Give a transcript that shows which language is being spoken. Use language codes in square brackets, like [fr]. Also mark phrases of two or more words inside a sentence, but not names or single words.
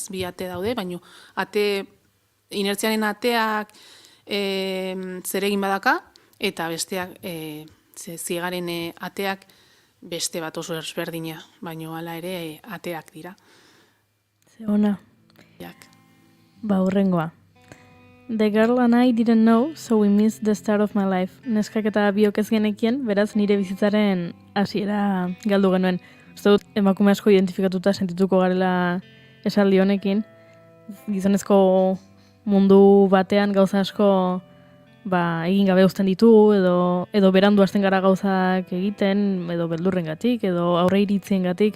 [eu] Bi ate daude, baina inertziaren ateak zeregin badaka, eta besteak zigaren ateak beste bat oso ezberdina, baina hala ere ateak dira. Ona. Ba, hurrengoa. [en] The girl and I didn't know, so we missed the start of my life. [eu] Neskak eta biok ez genekien, beraz nire bizitzaren hasiera galdu genuen. Uste dut, emakume asko identifikatuta sentituko garela esaldi honekin. Gizonezko mundu batean gauza asko egin gabe uzten ditugu, edo berandu hasten gara gauzak egiten, edo beldurrengatik, edo aurre iritziengatik.